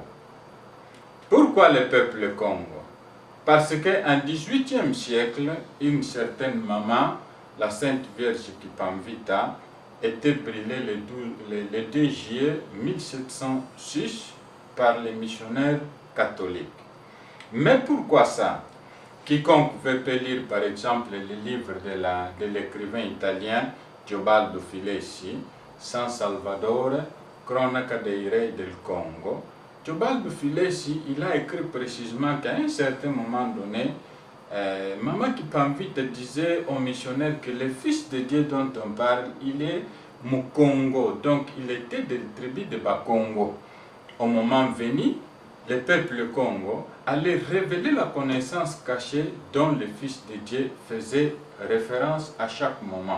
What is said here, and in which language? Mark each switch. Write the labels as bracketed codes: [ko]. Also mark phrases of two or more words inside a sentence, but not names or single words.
[fr] Pourquoi le peuple Congo? Parce qu'en XVIIIe siècle, une certaine maman, la Sainte Vierge Kipamvita, était brûlée le 2 juillet 1706 par les missionnaires catholiques. Mais pourquoi ça? Quiconque veut lire par exemple le livre de l'écrivain italien Teobaldo Filesi, San Salvador, Cronaca dei Re del Congo, Teobaldo Filesi, il a écrit précisément qu'à un certain moment donné, Maman Kipamvita disait aux missionnaires que le Fils de Dieu dont on parle, il est Mukongo, donc il était de la tribu de Bakongo. Au moment venu, le peuple Congo allait révéler la connaissance cachée dont le Fils de Dieu faisait référence à chaque moment.